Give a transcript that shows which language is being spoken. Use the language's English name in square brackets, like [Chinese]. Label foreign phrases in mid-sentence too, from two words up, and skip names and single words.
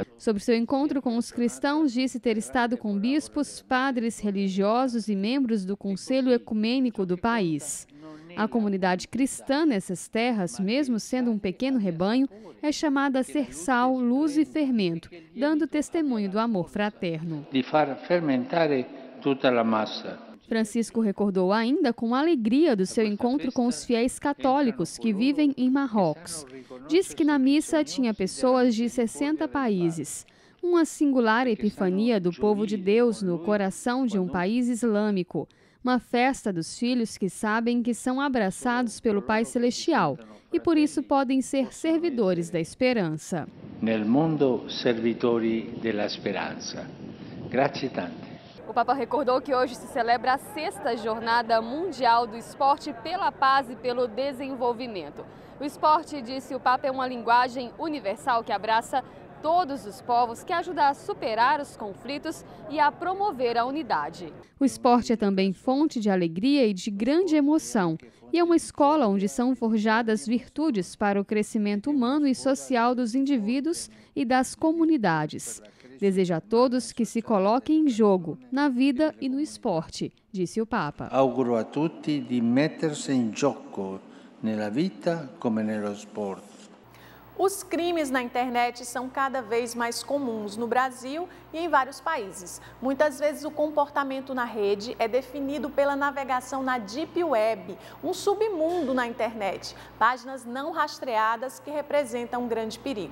[Portuguese] Sobre seu encontro com os cristãos, disse ter estado com bispos, padres religiosos e membros do Conselho Ecumênico do país. A comunidade cristã nessas terras, mesmo sendo um pequeno rebanho, é chamada a ser sal, luz e fermento, dando testemunho do amor fraterno. [Italian] De far fermentare tutta la massa. [Portuguese] Francisco recordou ainda com alegria do seu encontro com os fiéis católicos que vivem em Marrocos. Disse que na missa tinha pessoas de 60 países. Uma singular epifania do povo de Deus no coração de um país islâmico. Uma festa dos filhos que sabem que são abraçados pelo Pai Celestial e por isso podem ser servidores da esperança. [Italian] Nel mundo servitori della speranza. Grazie tante. [Portuguese] O Papa recordou que hoje se celebra a 6ª Jornada Mundial do Esporte pela Paz e pelo Desenvolvimento. O esporte, disse o Papa, é uma linguagem universal que abraça todos os povos, que ajuda a superar os conflitos e a promover a unidade. O esporte é também fonte de alegria e de grande emoção, e é uma escola onde são forjadas virtudes para o crescimento humano e social dos indivíduos e das comunidades. Deseja a todos que se coloquem em jogo, na vida e no esporte, disse o Papa. [Italian] Auguro a tutti di mettersi in gioco nella vita come nello sport. [Portuguese] Os crimes na internet são cada vez mais comuns no Brasil e em vários países. Muitas vezes o comportamento na rede é definido pela navegação na Deep Web, um submundo na internet, páginas não rastreadas que representam um grande perigo.